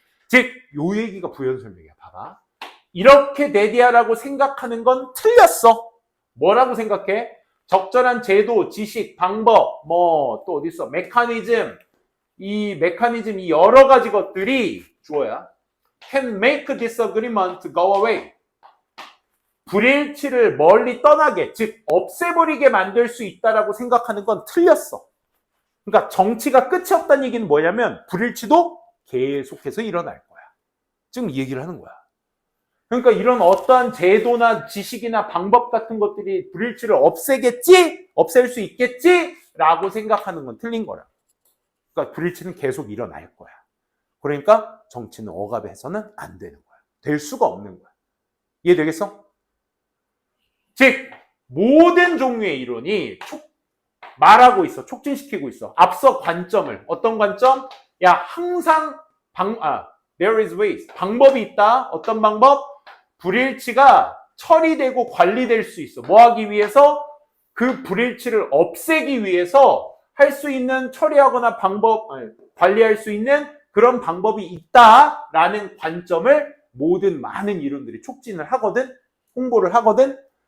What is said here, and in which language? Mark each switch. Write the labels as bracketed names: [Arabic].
[Korean] 즉, 요 얘기가 부연설명이야. 봐봐. 이렇게 내디하라고 생각하는 건 틀렸어. 뭐라고 생각해? 적절한 제도, 지식, 방법, 또 어디 있어? 메커니즘. 이 여러 가지 것들이 주어야. [English] can make disagreement go away. [Korean] 불일치를 멀리 떠나게, 즉 없애버리게 만들 수 있다라고 생각하는 건 틀렸어. 그러니까 정치가 끝이 없다는 얘기는 뭐냐면 불일치도 계속해서 일어날 거야. 지금 이 얘기를 하는 거야. 그러니까 이런 어떠한 제도나 지식이나 방법 같은 것들이 불일치를 없애겠지? 없앨 수 있겠지? 라고 생각하는 건 틀린 거야. 그러니까 불일치는 계속 일어날 거야. 그러니까 정치는 억압해서는 안 되는 거야. 될 수가 없는 거야. 이해되겠어? 즉 모든 종류의 이론이 말하고 있어. 촉진시키고 있어. 앞서 관점을. 어떤 관점? 야, 항상 [English] there is ways. [Korean] 방법이 있다. 어떤 방법? 불일치가 처리되고 관리될 수 있어. 뭐 하기 위해서? 그 불일치를 없애기 위해서 할 수 있는 처리하거나 관리할 수 있는 그런 방법이 있다라는 관점을 모든 많은 이론들이 촉진을 하거든. 홍보를 하거든.